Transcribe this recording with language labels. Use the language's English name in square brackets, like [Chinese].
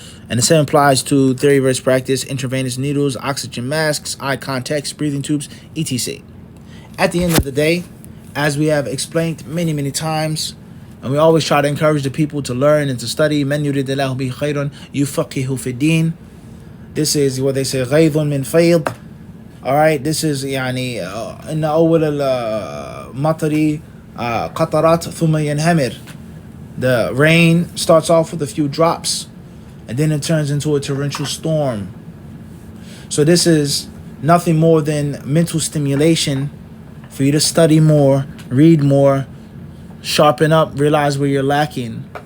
[English] And the same applies to theory versus practice, intravenous needles, oxygen masks, eye contacts, breathing tubes, etc. At the end of the day, as we have explained many, many times, and we always try to encourage the people to learn and to study, [Arabic] مَنْ يُرِدِ اللَّهُ بِهِ خَيْرًا يُفَقِّهُ فِي الدِّينِ. [English] This is what they say, [Arabic] غَيْضٌ مِنْ فَيْضٍ. [English] All right, this is [Arabic] يعني إن أول المطر قطرات ثم ينهمر. [English] The rain starts off with a few drops, and then it turns into a torrential storm. So this is nothing more than mental stimulation for you to study more, read more, sharpen up, realize where you're lacking.